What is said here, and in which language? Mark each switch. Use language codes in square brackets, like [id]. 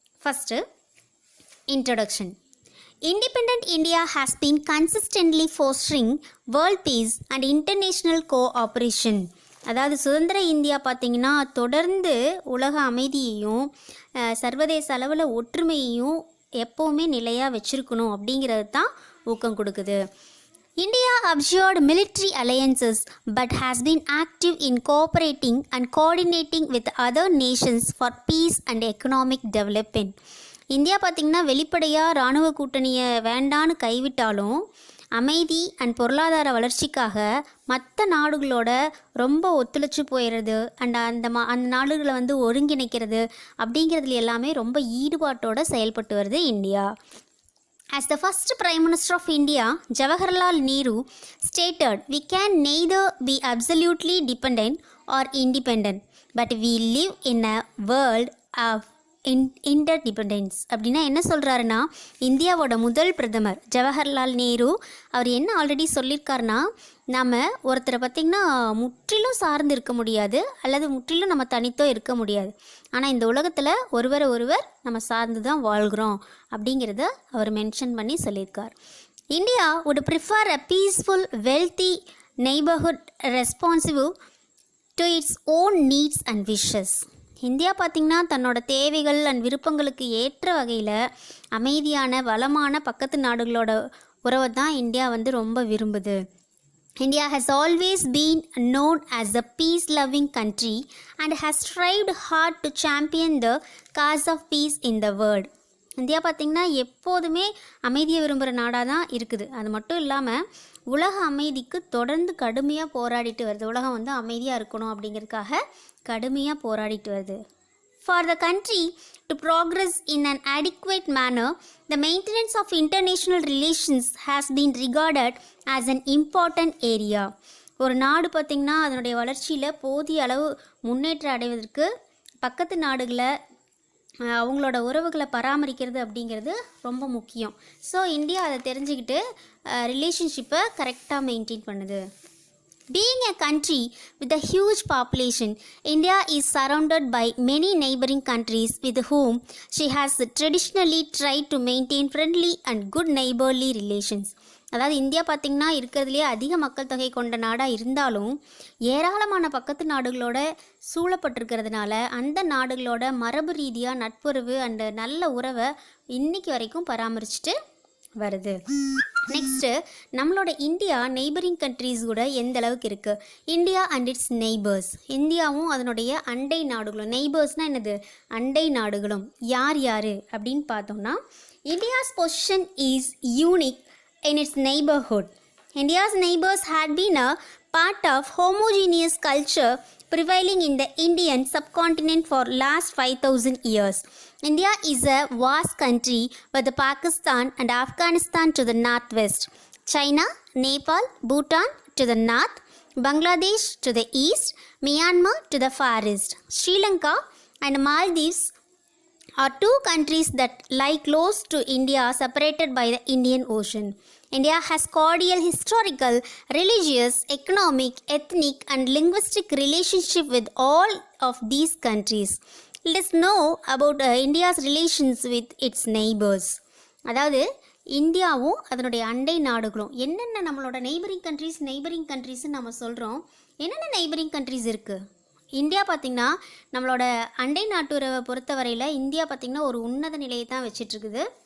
[ta] First introduction. [en] Independent India has been consistently fostering world peace and international cooperation, [ta] அதாவது சுதந்திர India பார்த்திங்கன்னா தொடர்ந்து உலக அமைதியையும் சர்வதேச அளவில் ஒற்றுமையையும் எப்போவுமே நிலையாக வச்சுருக்கணும் அப்படிங்கிறது தான் ஊக்கம் கொடுக்குது. [en] India abjured military alliances but has been active in cooperating and coordinating with other nations for peace and economic development. [ta] India பார்த்திங்கன்னா வெளிப்படையாக இராணுவ கூட்டணியை வேண்டான்னு கைவிட்டாலும் அமைதி அண்ட் பொருளாதார வளர்ச்சிக்காக மற்ற நாடுகளோட ரொம்ப ஒத்துழைச்சி போயிடுறது அண்ட் அந்த நாடுகளை ஒருங்கிணைக்கிறது அப்படிங்கிறதுல எல்லாமே ரொம்ப ஈடுபாட்டோடு செயல்பட்டு வருது India. [en] As the first Prime Minister of India, Jawaharlal Nehru stated, "We can neither be absolutely dependent or independent, but we live in a world of interdependence." [ta] அப்படின்னா என்ன சொல்கிறாருன்னா, இந்தியாவோட முதல் பிரதமர் ஜவஹர்லால் நேரு அவர் என்ன ஆல்ரெடி சொல்லியிருக்காருன்னா, நம்ம ஒருத்தரை பார்த்திங்கன்னா முற்றிலும் சார்ந்து இருக்க முடியாது அல்லது முற்றிலும் நம்ம தனித்தோ இருக்க முடியாது, ஆனால் இந்த உலகத்தில் ஒருவர் நம்ம சார்ந்து தான் வாழ்கிறோம் அப்படிங்கிறத அவர் மென்ஷன் பண்ணி சொல்லியிருக்கார். [en] India would prefer a peaceful, wealthy neighborhood responsive to its own needs and wishes. [ta] India பார்த்திங்கன்னா தன்னோட தேவைகள் அண்ட் விருப்பங்களுக்கு ஏற்ற வகையில் அமைதியான வளமான பக்கத்து நாடுகளோட உறவை தான் இந்தியா ரொம்ப விரும்புது. [en] India has always been known as a peace-loving country and has strived hard to champion the cause of peace in the world. [ta] India பார்த்திங்கன்னா எப்போதுமே அமைதியை விரும்புகிற நாடாக தான் இருக்குது. அது மட்டும் இல்லாமல் உலக அமைதிக்கு தொடர்ந்து கடுமையாக போராடிட்டு வருது. உலகம் அமைதியாக இருக்கணும் அப்படிங்கிறதுக்காக கடுமையாக போராடிட்டு வருது. [en] For the country to progress in an adequate manner, the maintenance of international relations has been regarded as an important area. [ta] ஒரு நாடு பார்த்திங்கன்னா அதனுடைய வளர்ச்சியில் போதிய அளவு முன்னேற்றம் அடைவதற்கு பக்கத்து நாடுகளை அவங்களோட உறவுகளை பராமரிக்கிறது அப்படிங்கிறது ரொம்ப முக்கியம். ஸோ இந்தியா அதை தெரிஞ்சுக்கிட்டு ரிலேஷன்ஷிப்பை கரெக்டாக மெயின்டைன் பண்ணுது. [en] Being a country with a huge population, India is surrounded by many neighboring countries with whom she has traditionally tried to maintain friendly and good neighborly relations. [ta] அதாவது இந்தியா பார்த்திங்கன்னா இருக்கிறதுலே அதிக மக்கள் தொகை கொண்ட நாடாக இருந்தாலும் ஏராளமான பக்கத்து நாடுகளோட சூழப்பட்டிருக்கிறதுனால அந்த நாடுகளோட மரபு ரீதியாக நட்புறவு அண்ட் நல்ல உறவை இன்னைக்கு வரைக்கும் பராமரிச்சுட்டு வருது. நெக்ஸ்ட்டு நம்மளோட இந்தியா நெய்பரிங் கண்ட்ரீஸ் கூட எந்த அளவுக்கு இருக்குது. [en] India and its neighbours, [ta] இந்தியாவும் அதனுடைய அண்டை நாடுகளும். நெய்பர்ஸ்னால் என்னது, அண்டை நாடுகளும். யார் யார் அப்படின்னு பார்த்தோம்னா, [en] India's position is unique in its neighborhood. India's neighbors had been a part of homogeneous culture prevailing in the Indian subcontinent for last 5,000 years. India is a vast country with Pakistan and Afghanistan to the northwest, China, Nepal, Bhutan to the north, Bangladesh to the east, Myanmar to the far east. Sri Lanka and Maldives are two countries that lie close to India, separated by the Indian Ocean. India has cordial historical, religious, economic, ethnic and linguistic relationship with all of these countries. Let us know about India's relations with its neighbors. [ta] அதாவது இந்தியாவும் அதனுடைய அண்டை நாடுகளும் என்னென்ன நம்மளோட neighbouring கண்ட்ரீஸ்ன்னு நம்ம சொல்கிறோம். என்னென்ன நெய்பரிங் கண்ட்ரீஸ் இருக்குது? இந்தியா பார்த்திங்கன்னா நம்மளோட அண்டை நாட்டுறவை பொறுத்தவரையில் இந்தியா பார்த்திங்கன்னா ஒரு உன்னத நிலையை தான் வச்சிட்ருக்குது.